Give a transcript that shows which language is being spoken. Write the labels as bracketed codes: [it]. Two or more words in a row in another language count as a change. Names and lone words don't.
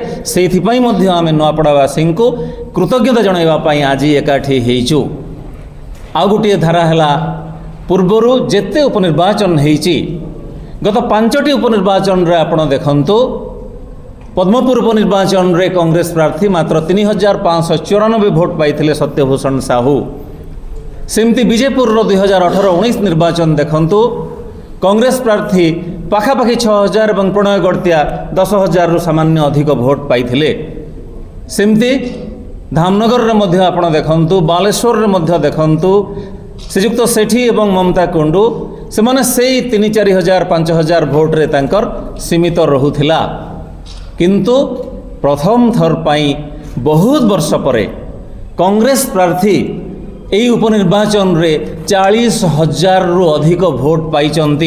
[or] ସେଥିପାଇଁ ମଧ୍ୟ ଆମେ ନୁଆପଡ଼ାବାସୀ କୁ କୃତଜ୍ଞତା ଜଣାଇବା ପାଇଁ ଆଜି ଏକାଠି ହୋଇଛୁ। ଆଉ ଗୋଟେ ଧାରା ହେଲା ପୂର୍ବରୁ ଯେତେ ଉପନିର୍ବାଚନ ହୋଇଛି ଗତ 5ଟି ଉପନିର୍ବାଚନ ରେ ଆପଣ ଦେଖନ୍ତୁ ପଦ୍ମପୁର ଉପନିର୍ବାଚନ ରେ କଂଗ୍ରେସ ପ୍ରାର୍ଥୀ ମାତ୍ର 3594 ଭୋଟ ପାଇଥିଲେ ସତ୍ୟଭୂଷଣ ସାହୁ। ସେମିତି ବିଜୟପୁର 2018-19 ନିର୍ବାଚନ ଦେଖନ୍ତୁ କଂଗ୍ରେସ ପ୍ରାର୍ଥୀ ପାଖାପାଖି 6000 ଆଉ ପ୍ରଣୟ ଗଡ଼ତିଆ 10,000 ରୁ ସାମାନ୍ୟ ଅଧିକ ଭୋଟ ପାଇଥିଲେ। ସେମିତି ଧାମନଗର ରେ ମଧ୍ୟ ଆପଣ ଦେଖନ୍ତୁ ବାଲେଶ୍ୱର ରେ ମଧ୍ୟ ଦେଖନ୍ତୁ ଶ୍ରୀଯୁକ୍ତ ସେଠୀ ଏବଂ ମମତା କୁଣ୍ଡୁ ସେ ମାନେ ସେଇ 3-4 ହଜାର 5,000 ଭୋଟ ରେ ତାଙ୍କର ସୀମିତ ରହୁଥିଲା କିନ୍ତୁ ପ୍ରଥମ ଥର ପାଇଁ ବହୁତ ବର୍ଷ ପରେ କଂଗ୍ରେସ ପ୍ରାର୍ଥୀ ଏଇ ଉପନିର୍ବାଚନ ରେ 40,000 ରୁ ଅଧିକ ଭୋଟ ପାଇଛନ୍ତି।